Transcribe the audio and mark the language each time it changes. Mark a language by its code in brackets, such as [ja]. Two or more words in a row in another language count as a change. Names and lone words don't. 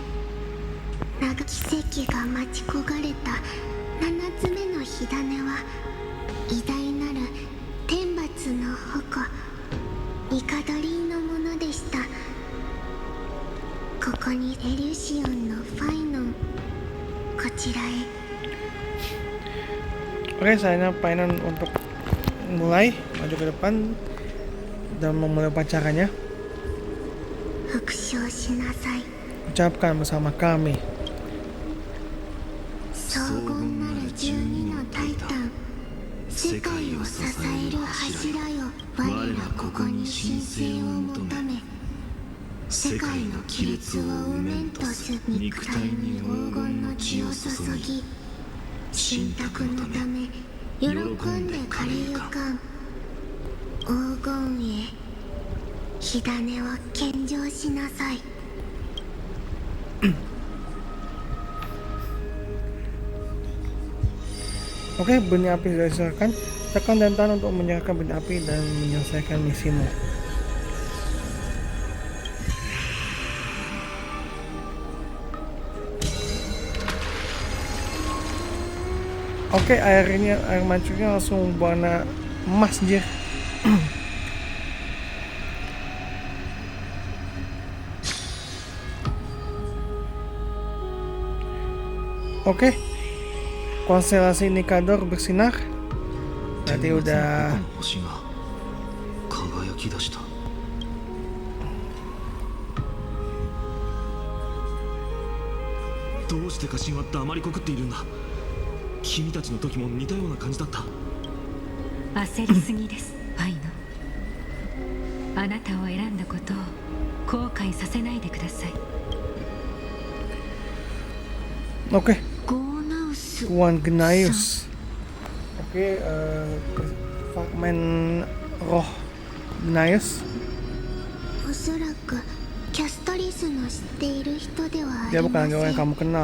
[ja] 奇跡が待ち焦がれた7つ目の火種は、偉大なる天罰の矛ニカドリーのものでした。ここにエリュシオンのファイノン、こちらへ。 [id] Oke, saya Painon untuk mulai maju ke depan dan memulai upacaranya. Ucapkan bersama kami. [ja] 荘厳なる12のタイタン、世界を支える柱よ、我らここに神聖を求め、世界の亀裂を埋めんとす肉体に黄金の血を注ぎ、神託のため喜んで枯れゆかん黄金へ、火種を献上しなさい。 [id] Oke, benih api sudah diserahkan. Tekan dan tahan untuk menyerahkan benih api dan menyelesaikan misimu. Oke, air mancurnya langsung warna emas dia. Oke, konstelasi Nikador bersinar. Berarti udah [ja] 君たちの時も似たような感じだった。焦りすぎです、ファイノ。あなたを選んだことを後悔させないでください。 [id] Oke, Tuan Gnaeus. Oke, fragmen roh Gnaeus. Dia bukan orang yang kamu kenal.